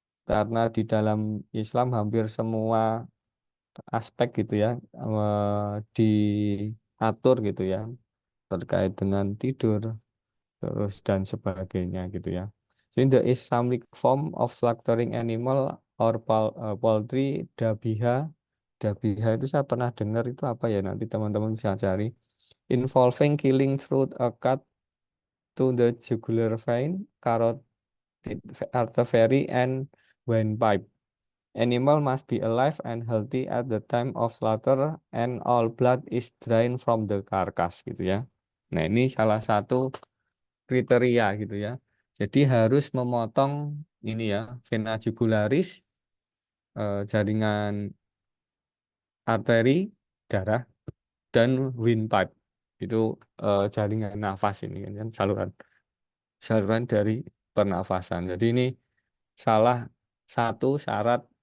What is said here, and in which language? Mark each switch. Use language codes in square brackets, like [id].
[id] Karena di dalam Islam hampir semua aspek gitu ya diatur gitu ya terkait dengan tidur terus dan sebagainya gitu ya. Jadi [en] the Islamic form of slaughtering animal or poultry dabiha. [id] Dabiha itu saya pernah dengar itu apa ya, nanti teman-teman bisa cari. [en] Involving killing through a cut to the jugular vein, carotid artery, and windpipe. Animal must be alive and healthy at the time of slaughter and all blood is drained from the carcass [id] gitu ya. Nah, ini salah satu kriteria gitu ya. Jadi harus memotong ini ya, vena jugularis, jaringan arteri darah, dan windpipe. Itu jaringan nafas ini kan saluran saluran dari pernafasan. Jadi ini salah satu syarat